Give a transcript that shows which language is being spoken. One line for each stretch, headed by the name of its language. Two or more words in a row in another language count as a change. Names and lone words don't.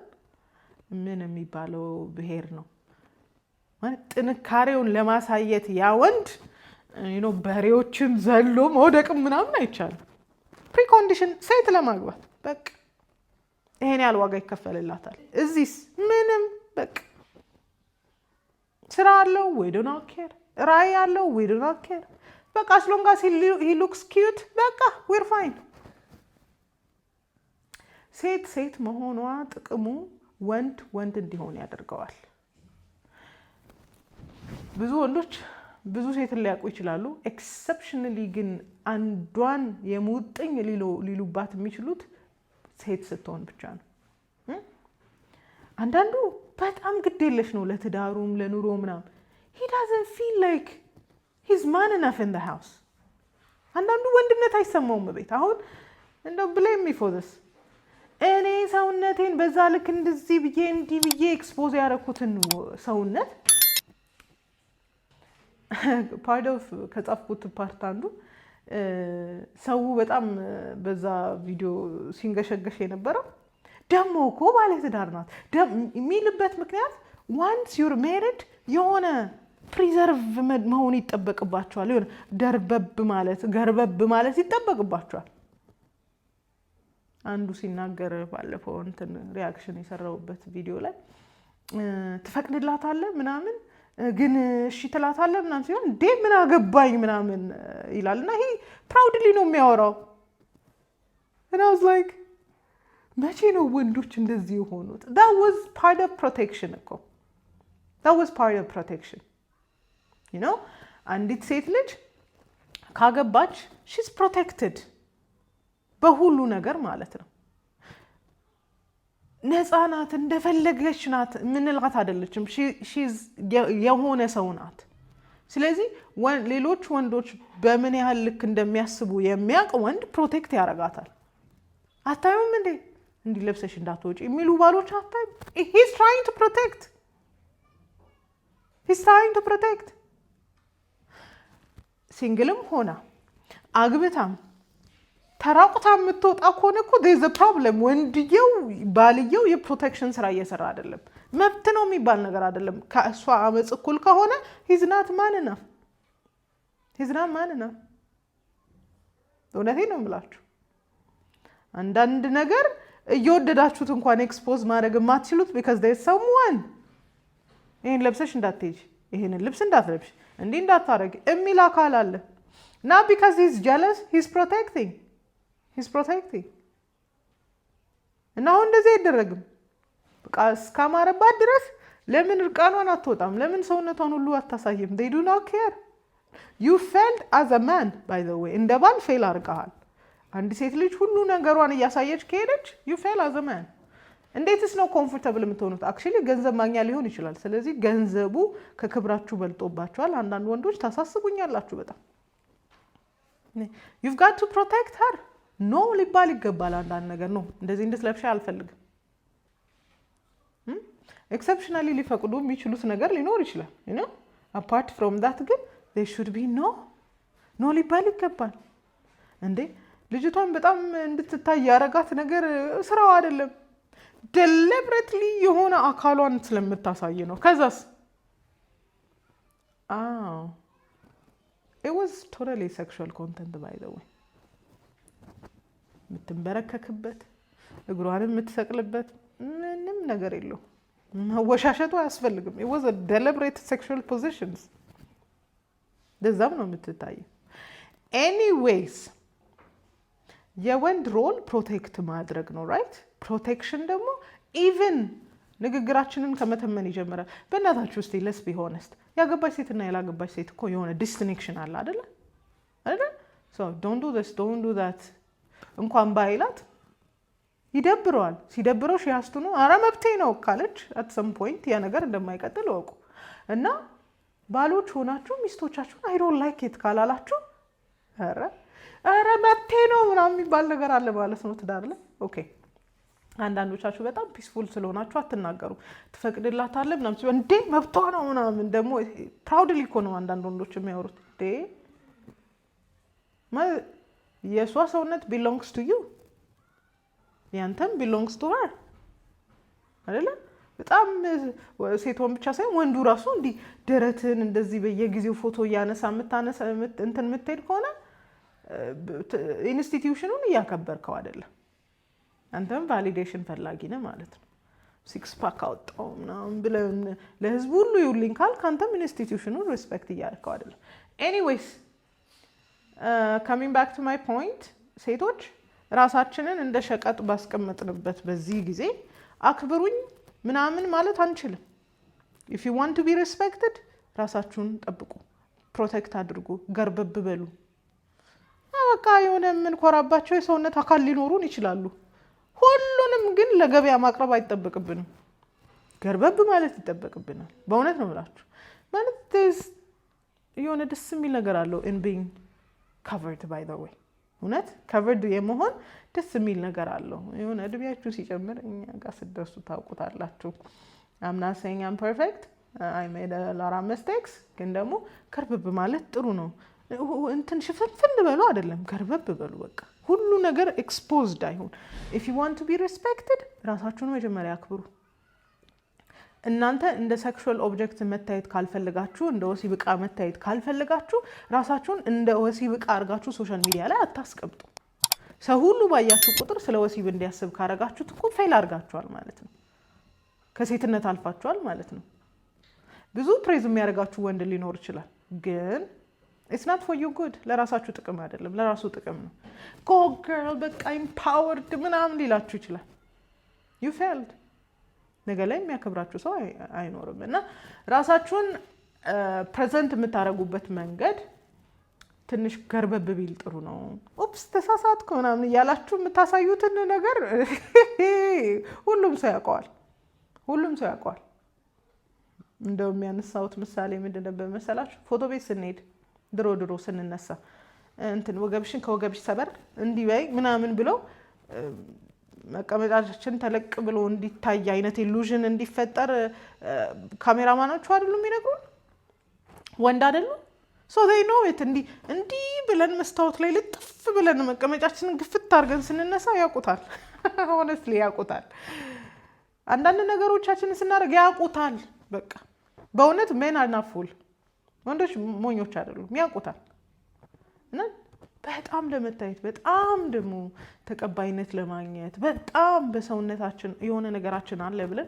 Amharic: ምን የሚባለው ብሄር ነው ማለት ጥንካሬውን ለማሳየት ያ ወንድ በሬዎችን ዘሎ መውደቅም ምናምን አይቻልም። ፕሪኮንዲሽን ሴት ለማግባት በቃ ይሄን ያህል ዋጋ ይከፈልላታል። እዚህስ ምንም በቃ ስራ አለው ወይ
English: don't care
Amharic: ራዕይ ያለው
English: we do not care
Amharic: በቃ
English: as long as he looks cute
Amharic: በቃ
English: we're fine።
Amharic: ሴት መሆኗ ጥቅሙ ወንድ እንዲሆን ያደርገዋል። ብዙ ወንዶች ብዙ ሴትን ሊያውቁ ይችላሉ። ኤክሰፕሽናሊ ግን አንዷን የሙጥኝ ሊሉባት የሚችሉት ሴት ስትሆን ብቻ ነው። አንዳንዱ በጣም ግድ የለሽ ነው ለትዳሩም ለኑሮ ምናምን
English: he doesn't feel like he's man enough in the house።
Amharic: አንዳንዱ ወንድነት አይሰማውም ቤት። አሁን እንደው
English: blame me for this
Amharic: እኔ ሰውነቴን በዛ ልክ እንደዚህ ብዬ እንዲህ ብዬ ኤክስፖዝ ያደረኩትን ሰውነት
English: part of
Amharic: ከጻፍኩት ፓርት አንዱ ሰው በጣም በዛ ቪዲዮ ሲንገሸገሽ የነበረው ደሞ እኮ ባለትዳር ናት የሚልበት ምክንያት
English: once you're married
Amharic: የሆነ ፕሪዘርቭ መሆን ይጠበቅባቸዋል። የሆነ ገርበብ ማለት ይጠበቅባቸዋል። አንዱ ሲናገር ባለፈው እንትን ሪአክሽን የሰራውበት ቪዲዮ ላይ ትፈቅድላታለህ ምናምን ግን እሺ ትላታለህ ምናምን ሲሆን እንዴ ምን አገባኝ ምናምን ይላልና ይሄ ፕራውድሊ ነው የሚያወራው።
English: and I was like
Amharic: መቼ ነው ወንዶች እንደዚህ የሆኑት?
English: that was part of protection እኮ that was part of protection you know
Amharic: አንዲት ሴት ልጅ ካገባች
English: she's protected
Amharic: በሁሉ ነገር ማለት ነው። ነፃ ናት እንደፈለገች ናት ምንላት አይደለችም። she's የሆነ ሰው ናት። ስለዚህ ሌሎች ወንዶች በምን ያህል ልክ እንደሚያስቡ የሚያውቅ ወንድ ፕሮቴክት ያረጋታል። አታዩም እንዴ እንዲህ ለብሰሽ እንዳትወጪ የሚሉ ባሎች አታዩም?
English: he's trying to protect
Amharic: ሲንግልም ሆና አግብታም ተራቁታ የምትወጣ ከሆነ እኮ
English: there's a problem።
Amharic: ባልየው የፕሮቴክሽን ስራ እየሰራ አይደለም። መብት ነው የሚባል ነገር አይደለም። ከእሷ አመጽ እኩል ከሆነ
English: he's not man enough።
Amharic: እውነቴን ነው የምላችሁ። አንዳንድ ነገር እየወደዳችሁት እንኳን ኤክስፖዝ ማድረግ የማትችሉት
English: because there's someone
Amharic: ይሄን ለብሰሽ እንዳትሄጂ ይሄንን ልብስ እንዳትለብሽ እንዲህ እንዳታረጊ የሚል አካል አለ።
English: not because he's jealous he's protecting
Amharic: እና አሁን እንደዚህ አይደረግም። በቃ እስካማረባት ድረስ ለምን እርቃኗን አትወጣም? ለምን ሰውነቷን ሁሉ አታሳይም?
English: they do not care። you failed as a man by the way
Amharic: እንደ ባል ፌል አድርገሃል። አንድ ሴት ልጅ ሁሉ ነገሯን እያሳየች ከሄደች
English: you fail as a man።
Amharic: እንዴትስ ነው ኮምፎርታብል የምትሆኑት? አክቹሊ ገንዘብ ማግኛ ሊሆን ይችላል። ስለዚህ ገንዘቡ ከክብራችሁ በልጦባችኋል። አንዳንድ ወንዶች ታሳስቡኛላችሁ በጣም
English: you've got to protect her
Amharic: ኖ ሊባል ይገባል። አንዳንድ ነገር ነው እንደዚህ እንድትለብሽ አልፈልግም። ኤክሰፕሽናሊ ሊፈቅዱ የሚችሉት ነገር ሊኖር ይችላል
English: you know apart from that
Amharic: ግን
English: there should be
Amharic: ኖ ሊባል ይገባል። እንዴ ልጅቷን በጣም እንድትታይ ያረጋት ነገር ስራው አይደለም። deliberately የሆነ አካሏን ስለምታሳይ ነው። ከዛስ
English: it was totally sexual content by the way።
Amharic: የምትንበረከክበት እግሯንም የምትሰቅልበት ምንም ነገር የለው። መወሻሸቱ አያስፈልግም።
English: it was a deliberate sexual positions።
Amharic: ለዛም ነው የምትታየው።
English: anyways
Amharic: የወንድ ሮል ፕሮቴክት ማድረግ ነው ራይት። ፕሮቴክሽን ደግሞ ኢቭን ንግግራችንን ከመተመን ይጀምራል። በእናታችሁ እስቲ
English: let's be honest
Amharic: ያገባች ሴትና ያላገባች ሴት እኮ የሆነ ዲስቲንክሽን አለ አይደለ?
English: so don't do this don't do that
Amharic: እንኳን ባይላት ይደብረዋል። ሲደብረው ሺያስቱ ነው አረ መብቴ ነው ካለች at some point ያ ነገር እንደማይቀጥል ወቁ። እና ባሎች ሆናችሁ ሚስቶቻችሁን
English: I don't like it
Amharic: ካላላችሁ አረ መብቴ ነው ምናምን የሚባል ነገር አለ ማለት ነው ትዳር ላይ። ኦኬ አንዳንዶቻችሁ በጣም ፒስፉል ስለሆናችሁ አትናገሩ። ትፈቅድላታለህ ምናምን ሲሆን እንዴ መብቷ ነው ምናምን ደግሞ ፕራውድሊ እኮ ነው አንዳንድ ወንዶች የሚያወሩት። እንዴ የሷ ሰውነት
English: belongs to you
Amharic: ያንተም
English: belongs to her
Amharic: አይደለ? በጣም ሴቷን ብቻ ሳይሆን ወንዱ ራሱ እንዲህ ደረትን እንደዚህ በየጊዜው ፎቶ እያነሳ እንትን የምትሄድ ከሆነ ኢንስቲትዩሽኑን እያከበርከው አይደለም። አንተም ቫሊዴሽን ፈላጊ ነህ ማለት ነው።
English: six pack
Amharic: አወጣው ምናምን ብለን ለህዝቡ ሁሉ ይውልኝ ካልክ አንተም ኢንስቲትዩሽኑን ሪስፔክት እያደረከው አይደለም።
English: anyways coming back to my point
Amharic: ሴቶች ራሳችንን እንደ ሸቀጥ ባስቀመጥንበት በዚህ ጊዜ አክብሩኝ ምናምን ማለት አንችልም።
English: if you want to be respected
Amharic: ራሳችሁን ጠብቁ፣ ፕሮቴክት አድርጉ፣ ገርበብ በሉ። በቃ የሆነ የምንኮራባቸው የሰውነት አካል ሊኖሩን ይችላሉ። ሁሉንም ግን ለገበያ ማቅረብ አይጠበቅብንም። ገርበብ ማለት ይጠበቅብናል። በእውነት ነው የምላችሁ። ማለት የሆነ ደስ የሚል ነገር አለው
English: in being covered by the way።
Amharic: እውነት covered የመሆን ደስ የሚል ነገር አለው። የሆነ እድሜያችሁ ሲጨምር እኛ ጋር ስትደርሱ ታውቁታላችሁ።
English: I'm not saying I'm perfect. I made a lot of mistakes።
Amharic: ግን ደግሞ ገርበብ ማለት ጥሩ ነው። እንትን ሽፍንፍን በሉ አይደለም፣ ገርበብ በሉ። በቃ ሁሉ ነገር ኤክስፖዝድ አይሁን።
English: if you want to be respected
Amharic: ራሳችሁን መጀመሪያ አክብሩ። እናንተ እንደ
English: sexual object
Amharic: መታየት ካልፈልጋችሁ፣ እንደ ወሲብ ዕቃ መታየት ካልፈልጋችሁ ራሳችሁን እንደ ወሲብ ዕቃ አድርጋችሁ
English: social media
Amharic: ላይ አታስቀምጡ። ሰው ሁሉ ባያችሁ ቁጥር ስለ ወሲብ እንዲያስብ ካረጋችሁት እኮ ፌል አድርጋችኋል ማለት ነው። ከሴትነት አልፋችኋል ማለት ነው። ብዙ ፕሬዝ የሚያደርጋችሁ ወንድ ሊኖር ይችላል፣ ግን
English: it's not for your good።
Amharic: ለራሳችሁ ጥቅም አይደለም፣ ለራሱ ጥቅም ነው።
English: go girl
Amharic: በቃ empowered ምናምን ሊላችሁ ይችላል።
English: you failed።
Amharic: ነገ ላይ የሚያከብራችሁ ሰው አይኖርም። እና ራሳችሁን ፕሬዘንት የምታደርጉበት መንገድ ትንሽ ገርበብ ቢል ጥሩ ነው። ኦፕስ ተሳሳትኩ ምናምን እያላችሁ የምታሳዩትን ነገር ሁሉም ሰው ያውቀዋል። ሁሉም ሰው ያውቀዋል። እንደው የሚያነሳውት ምሳሌ ምንድን ነበር መሰላችሁ? ፎቶ ቤት ስንሄድ ድሮ ስንነሳ እንትን ወገብሽን ከወገብሽ ሰበር እንዲህ በይ ምናምን ብለው መቀመጫችን ተለቅ ብሎ እንዲታይ አይነት ኢሉዥን እንዲፈጠር ካሜራማኖቹ አይደሉም የሚነግሩን? ወንድ አይደሉም?
English: so they know it።
Amharic: እንዲህ ብለን መስታወት ላይ ልጥፍ ብለን መቀመጫችንን ግፍት አድርገን ስንነሳ ያውቁታል። honestly ያውቁታል። አንዳንድ ነገሮቻችንን ስናደርግ ያውቁታል። በቃ በእውነት
English: men are not fool።
Amharic: ወንዶች ሞኞች አይደሉም፣ ያውቁታል። እና በጣም ለመታየት በጣም ደግሞ ተቀባይነት ለማግኘት በጣም በሰውነታችን የሆነ ነገራችን አለ ብለን